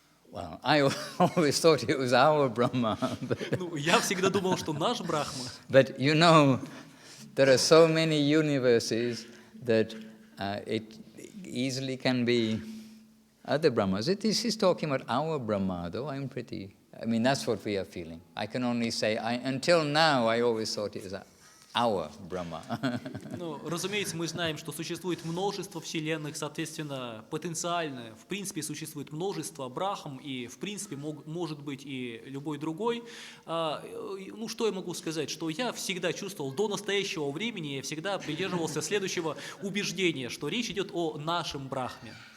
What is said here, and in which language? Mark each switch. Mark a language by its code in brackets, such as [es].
[en] Well, I always thought it was our Brahma. [ru] Ну, я всегда думал, что наш Брахма. [en] But you know, there are so many universes that it easily can be other Brahmas. This is talking about our Brahma, though. I mean, that's what we are feeling. I can only say, until now, I always thought it was our Brahma. [ru] Ну, разумеется, мы знаем, что существует множество вселенных, соответственно, потенциально, в принципе, существует множество Брахм, и, в принципе, может быть и любой другой. Ну, что я могу сказать? Что я всегда чувствовал, до настоящего времени, я всегда придерживался следующего убеждения, что речь идет о нашем Брахме.